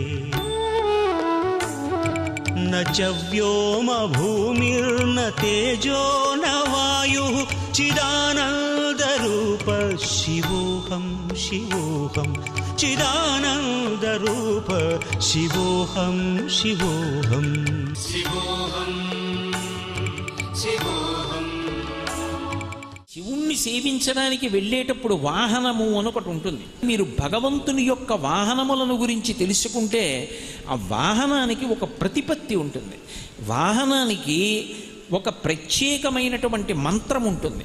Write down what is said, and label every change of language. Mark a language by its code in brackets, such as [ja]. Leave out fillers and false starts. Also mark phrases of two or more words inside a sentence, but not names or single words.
[sa] न च व्योमभूमिर्न तेजो न वायुः चिदानन्दरूप शिवोऽहं शिवोऽहं चिदानन्दरूप शिवोऽहं शिवोऽहं शिवोऽहं शिवोऽहं. [te] శివుణ్ణి సేవించడానికి వెళ్ళేటప్పుడు వాహనము అని ఒకటి ఉంటుంది. మీరు భగవంతుని యొక్క వాహనములను గురించి తెలుసుకుంటే ఆ వాహనానికి ఒక ప్రతిపత్తి ఉంటుంది. వాహనానికి ఒక ప్రత్యేకమైనటువంటి మంత్రం ఉంటుంది.